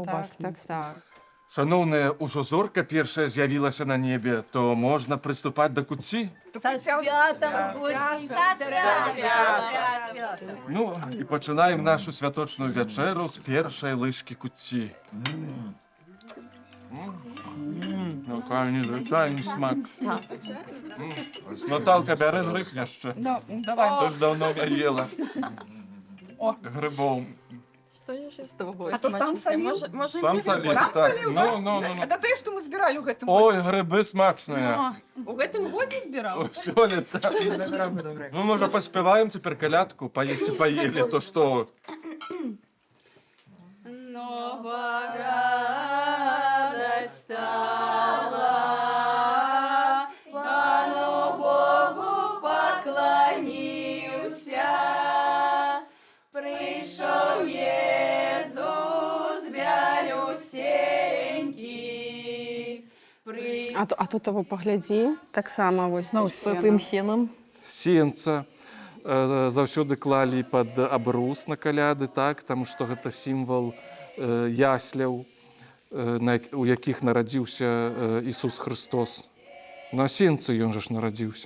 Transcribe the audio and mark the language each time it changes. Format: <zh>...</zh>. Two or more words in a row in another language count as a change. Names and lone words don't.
<be>каўбасамі. так. Шаноўная, ужо зорка першая з'явілася на небе, то можна прыступаць да куцці? Ну, і пачынаем нашу святочную вячэру з першай лыжкі куцці.</be> <uk>Який незвичайний смак. Наталка, бери гриб яще. Давай. Тож давно не їла.</uk> <ru>Грибов. Что я сейчас с тобой? А то сам солил?</ru> <uk>Сам солить, так. Ну.</uk> <ru>Это те,</ru> <uk>що ми збирали</uk> <be>у гэтым</be> <uk>Ой, гриби смачні.</uk> <be>У гэтым годзе збирав?</be> <uk>Все літа. Ну, може, поспіваємо тепер колядку, поїсти поїли, то що?</uk> <ru>Нова радость стала, Пану Богу поклонился, пришел Иисус белюсенький.</ru> <be>А тут того паглядзі, таксама вось. Ну, З тым сенам. Сенца заўсёды клалі пад абрус на каляды, так, таму што гэта сімвал ясляў, у якіх нарадзіўся Ісус Христос. На сенцы ён жа ж нарадзіўся.</be>